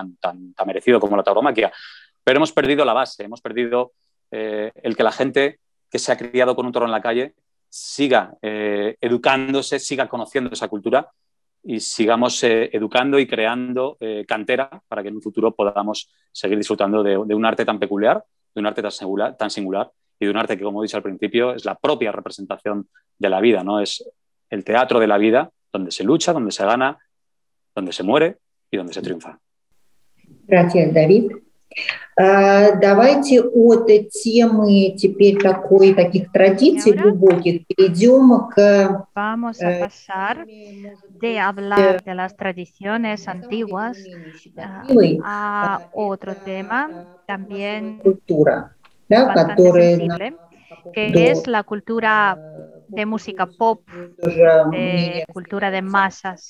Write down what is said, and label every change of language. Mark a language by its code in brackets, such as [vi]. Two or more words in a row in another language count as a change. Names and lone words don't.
[es] tan merecido como la tauromaquia. Pero hemos perdido la base, hemos perdido el que la gente que se ha criado con un toro en la calle siga educándose, siga conociendo esa cultura y sigamos educando y creando cantera para que en un futuro podamos seguir disfrutando de un arte tan peculiar, de un arte tan singular y de un arte que, como he dicho al principio, es la propia representación de la vida, ¿no? Es el teatro de la vida donde se lucha, donde se gana, donde se muere y donde se triunfa. Gracias, David. [ru] Давайте от темы теперь таких традиций глубоких перейдем к... [es] Vamos a pasar de hablar de las tradiciones antiguas a otro tema también bastante sensible, que es la cultura de música pop, de cultura de masas.